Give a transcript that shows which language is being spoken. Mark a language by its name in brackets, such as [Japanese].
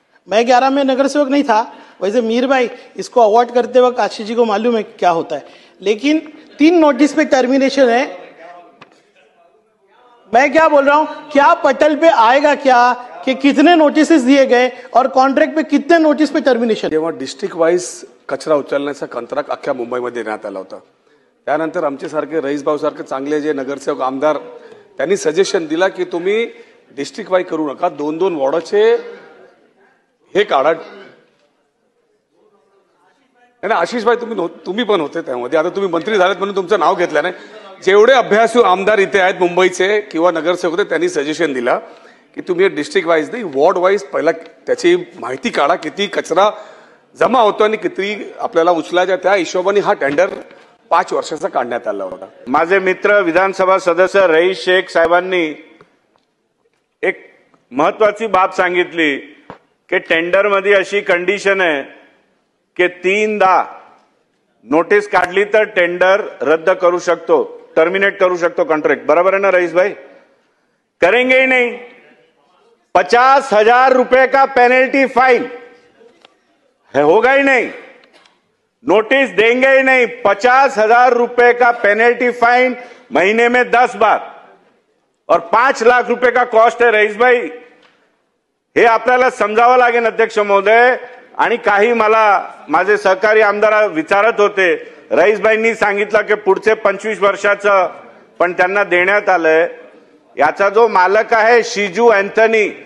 [Hindi] मैं 11 में नगर सेवक नहीं था, वैसे मीर भाई इसको अवॉर्ड करते वक्त आशीष जी को मालूम है क्या होता है, लेकिन 3 नोटिस पे टर्मिनेशन है। मैं क्या बोल रहा हूं, क्या पटल पे आएगा क्या कि कितने नोटिस दिए गए और कॉन्ट्रॅक्ट पे कितने नोटिस पे टर्मिनेशन? [Marathi] जेव्हा डिस्ट्रिक्ट वाईज कचरा उचलण्याचा कंत्राट अख्ख्या मुंबईमध्ये देण्यात आला होता, त्यानंतर आमच्यासारखे रईसभाऊ सारखे चांगले जे नगरसेवक आमदार, त्यांनी सजेशन दिला की तुम्ही डिस्ट्रिक्ट वाईज करू नका, 2-2 वॉर्डाचे हे काढा। आशिष भाई तुम्ही पण होते त्यामध्ये, आता तुम्ही मंत्री झालेत म्हणून तुमचं नाव घेतलं नाही। जेवढे अभ्यासू आमदार इथे आहेत मुंबईचे किंवा नगरसेवक होते, त्यांनी सजेशन दिला की तुम्ही डिस्ट्रिक्ट वाईज नाही, वॉर्ड वाईज पहिला त्याची माहिती काढा, किती कचरा जमा होतो आणि किती आपल्याला उचलायचा, त्या हिशोबाने हा टेंडर 5 वर्षाचा काढण्यात आला होता। माझे मित्र विधानसभा सदस्य रईस शेख साहेबांनी एक महत्वाची बाब सांगितली की टेंडर मध्ये अशी कंडिशन आहे की 3दा नोटीस काढली तर टेंडर रद्द करू शकतो, टर्मिनेट करू शकतो कॉन्ट्रैक्ट। [Hindi] बराबर है ना रईस भाई? करेंगे ही नहीं, 50,000 रुपए का पेनल्टी फाइन है, होगा ही नहीं, नोटिस देंगे ही नहीं, 50,000 रुपए का पेनल्टी फाइन, महीने में 10 बार और 5 लाख रुपए का कॉस्ट है। [Marathi] रईस भाई, हे आपल्याला समजावं लागेल अध्यक्ष महोदय। आणि काही मला माझे सहकारी आमदार विचारत होते, रईसभाईंनी सांगितलं की पुढचे 25 वर्षाचं पण त्यांना देण्यात आलंय। याचा जो मालक आहे शिजू एंथनी,